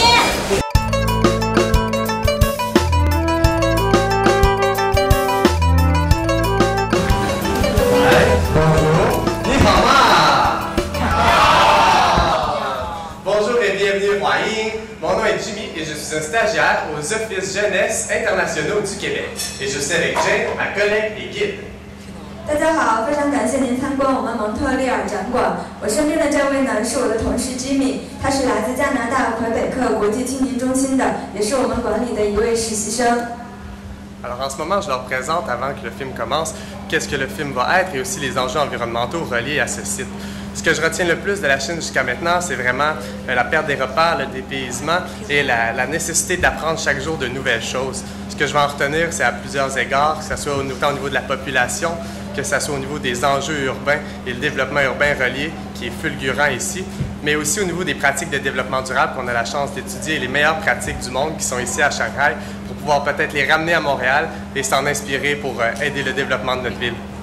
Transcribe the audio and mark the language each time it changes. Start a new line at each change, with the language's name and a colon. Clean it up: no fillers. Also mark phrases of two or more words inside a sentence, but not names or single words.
French: Bonjour et bienvenue à Huayin. Mon nom est Jimmy et je suis un stagiaire aux Offices Jeunesse Internationaux du Québec. Et je suis avec Jane, ma collègue et guide.
Chinese: 大家好，非常感谢您参观我们蒙特利尔展馆。我身边的这位呢是我的同事 Jimmy， 他是来自加拿大魁北克国际青年中心的，也是我们馆里的一位实习生。
French: Alors en ce moment, je leur présente, avant que le film commence, qu'est-ce que le film va être et aussi les enjeux environnementaux reliés à ce site. Ce que je retiens le plus de la Chine jusqu'à maintenant, c'est vraiment la perte des repères, le dépaysement et la nécessité d'apprendre chaque jour de nouvelles choses. Ce que je vais en retenir, c'est à plusieurs égards, que ce soit autant au niveau de la population, que ce soit au niveau des enjeux urbains et le développement urbain relié, qui est fulgurant ici, mais aussi au niveau des pratiques de développement durable qu'on a la chance d'étudier, les meilleures pratiques du monde qui sont ici à Shanghai, pour pouvoir peut-être les ramener à Montréal et s'en inspirer pour aider le développement de notre ville.